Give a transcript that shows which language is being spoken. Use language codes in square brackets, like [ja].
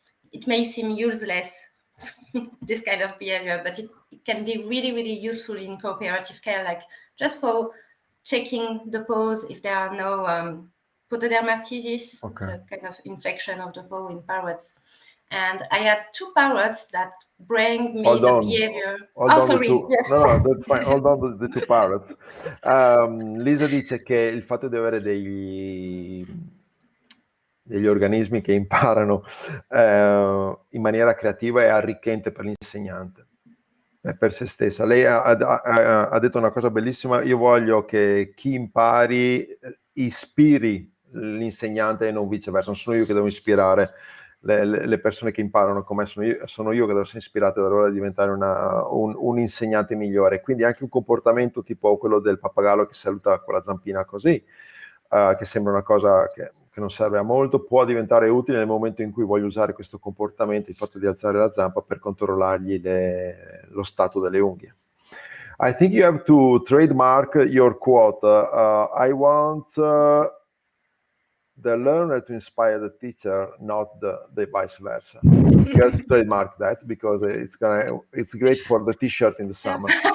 [en] It may seem useless, this kind of behavior, but it can be really, really useful in cooperative care, like just for checking the paws if there are no pododermatitis, it's a kind of infection of the paw in parrots. And I had two parrots that bring me the behavior. Sorry. Yes. No, that's fine. Hold on to the two parrots. [it] Lisa dice che il fatto di avere degli organismi che imparano in maniera creativa è arricchente per l'insegnante, per se stessa. Lei ha detto una cosa bellissima: io voglio che chi impari ispiri l'insegnante e non viceversa. Non sono io che devo ispirare le persone che imparano come sono io che devo essere ispirato da loro a diventare un insegnante migliore. Quindi anche un comportamento tipo quello del pappagallo che saluta con la zampina così, che sembra una cosa che che non serve a molto, può diventare utile nel momento in cui voglio usare questo comportamento, il fatto di alzare la zampa, per controllargli lo stato delle unghie. [en] I think you have to trademark your quote. I want the learner to inspire the teacher, not the vice versa. You have to trademark that, because it's great for the t-shirt in the summer.